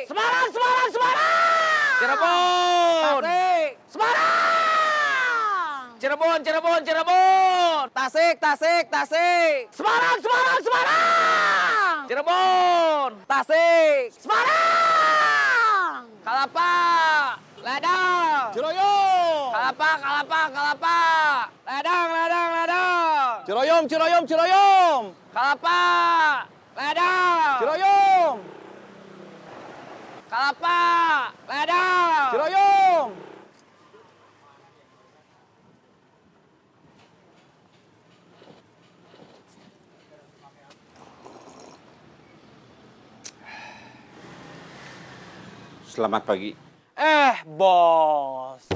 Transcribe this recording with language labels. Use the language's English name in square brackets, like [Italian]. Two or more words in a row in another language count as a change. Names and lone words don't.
[Indonesian] Semarang, Semarang, Semarang. Cirebon. Tasik. Semarang. Cirebon, Cirebon, Cirebon. Tasik, Tasik, Tasik. Semarang, Semarang, Semarang. Cirebon. Tasik. Semarang. Kalapa. Ladang. Ciroyom. Kalapa, Kalapa, Kalapa. Ladang, Ladang, Ladang. Ciroyom, Ciroyom, Ciroyom. Kalapa. Ladang. Ciroyom. Kalapa. Ladang. Ciroyom. Selamat pagi. Bos.